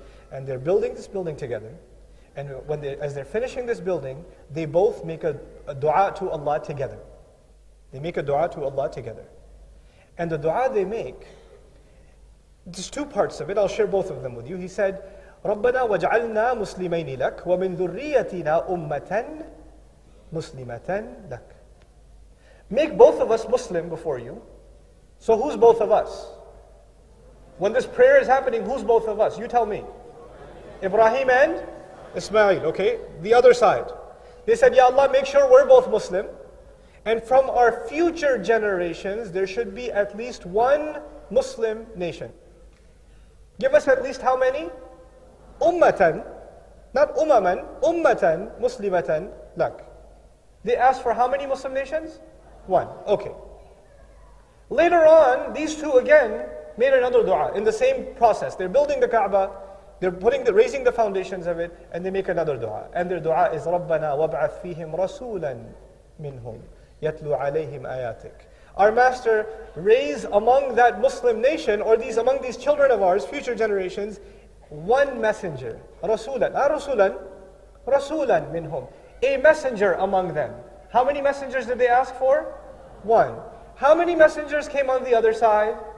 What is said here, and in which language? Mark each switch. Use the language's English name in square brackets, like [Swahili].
[English] And they're building this building together. And as they're finishing this building, they both make a dua to Allah together. They make a dua to Allah together. And the dua they make, there's two parts of it. I'll share both of them with you. He said, [Arabic] رَبَّنَا وَاجْعَلْنَا مُسْلِمَيْنِ لَكَ وَمِنْ ذُرِّيَّتِنَا أُمَّةً مُسْلِمَةً لَكَ. [English] Make both of us Muslim before you. So who's both of us? When this prayer is happening, who's both of us? You tell me. Ibrahim and Ismail, okay? The other side. They said, Ya Allah, make sure we're both Muslim. And from our future generations, there should be at least one Muslim nation. Give us at least how many? Ummatan. Not umaman, ummatan, muslimatan, lak. They asked for how many Muslim nations? One. Okay. Later on, these two again made another dua in the same process. They're building the Kaaba, they're raising the foundations of it, and they make another dua. And their dua is [Arabic] رَبَّنَا وَابْعَثْ فِيهِمْ رَسُولًا مِّنْهُمْ يَتْلُو عَلَيْهِمْ آيَاتِكَ. [English] Our Master, raise among that Muslim nation, or among these children of ours, future generations, one messenger. Rasulan, not Rasulan, Rasulan minhum. A messenger among them. How many messengers did they ask for? One. How many messengers came on the other side?